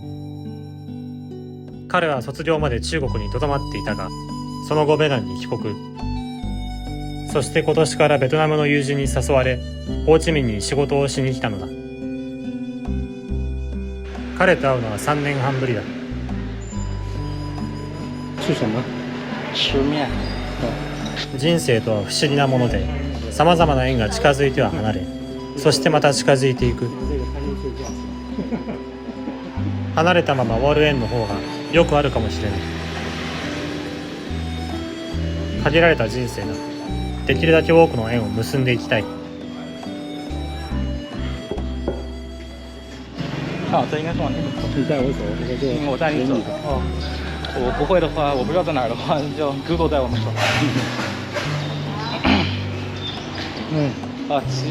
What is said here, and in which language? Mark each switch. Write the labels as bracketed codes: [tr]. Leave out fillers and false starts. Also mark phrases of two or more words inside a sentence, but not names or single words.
[ja] 彼は卒業まで中国に留まっていたが、その後ベナンに帰国。そして今年からベトナムの友人に誘われ、ホーチミンに仕事をしに来たのだ。彼と会うのは3年半ぶりだ。 [zh] 吃什么？吃面。 [ja] 人生とは不思議なもので、さまざまな縁が近づいては離れ、そしてまた近づいていく。離れたまま終わる縁の方がよくあるかもしれない。限られた人生だ。できるだけ多くの縁を結んでいきたい。 [zh] 好，这应该是往那边走。你带我走，我带你走。哦，我不会的话，我不知道在哪儿的话，就 Google 带我们走。啊，7了。